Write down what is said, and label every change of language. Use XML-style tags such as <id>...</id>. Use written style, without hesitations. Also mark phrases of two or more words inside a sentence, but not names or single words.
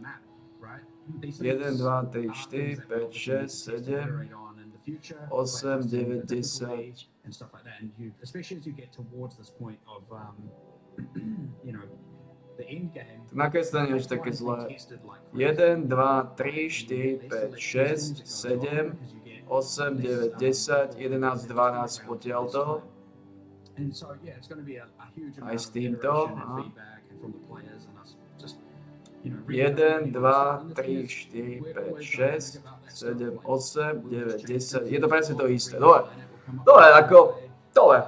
<en>right? These 1, things 2, 3, are 4, things 5, that we obviously need 6, to test and 7, iterate on in the future, 8, like 9, testing the 10. difficulty and stuff like that. And you, especially as you get towards this point of, you know, the end game.</en> <sk>To nakreslenie až také zlé. 1, 2, 3, 4, 5, 6, 7, 8, 9, 10, 11, 12 potiaľto.</sk> <en>And so, yeah, it's going to be a huge</en> <sk>Aj</sk> <en>amount</en> <sk>s</sk> <en>of</en> <sk>týmto,</sk> <en>iteration and</en> <sk>aha.</sk> <en>feedback and from the players and us just, you know,</en> <sk>1, 2, 3, 4, 5, 6, 7, 8, 9, 10. Je to presne to isté. Dobre. Dobre, ako... Dobre.</sk>